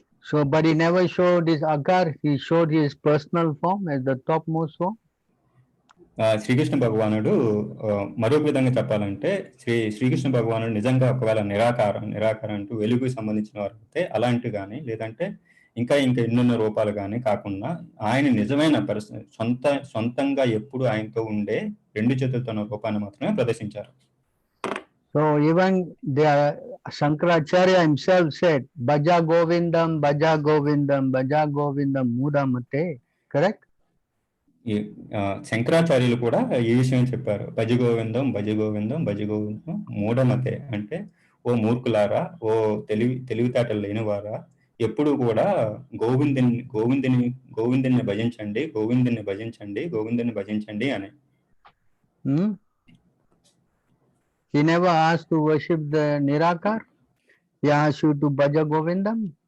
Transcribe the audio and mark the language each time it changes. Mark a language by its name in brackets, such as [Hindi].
[English] So but he never showed his akar, he showed his personal form as the topmost form. [Telugu] Srikrishna భగవానుడు మరొక విధంగా చెప్పాలంటే శ్రీకృష్ణ భగవానుడు నిజంగా ఒకవేళ నిరాకారం అంటూ వెలుగుకి సంబంధించిన వారు అయితే అలాంటి కానీ, లేదంటే ఇంకా ఎన్నెన్నో రూపాలు కానీ కాకుండా ఆయన నిజమైన సొంతంగా ఎప్పుడు ఆయనతో ఉండే రెండు చేతులతో ఉన్న రూపాన్ని మాత్రమే ప్రదర్శించారు. [English] So even Shankaracharya himself said, [Sanskrit] Bhaja Govindam, Bhaja Govindam, Bhaja Govindam Mudamate. [English] Correct? [Telugu] శంకరాచార్యులు కూడా ఈ విషయం చెప్పారు, [Sanskrit] భజ గోవిందం భజ గోవిందం భజ గోవిందం మూఢమతే. [Telugu] అంటే ఓ మూర్ఖులారా, ఓ తెలివితేటలు లేనివారా, ఎప్పుడు కూడా గోవిందుని భజించండి, గోవిందుని భజించండి, గోవిందుని భజించండి అని. [English] He never asked to worship the Nirakar. He asked you to [Sanskrit] Bhaja Govindam.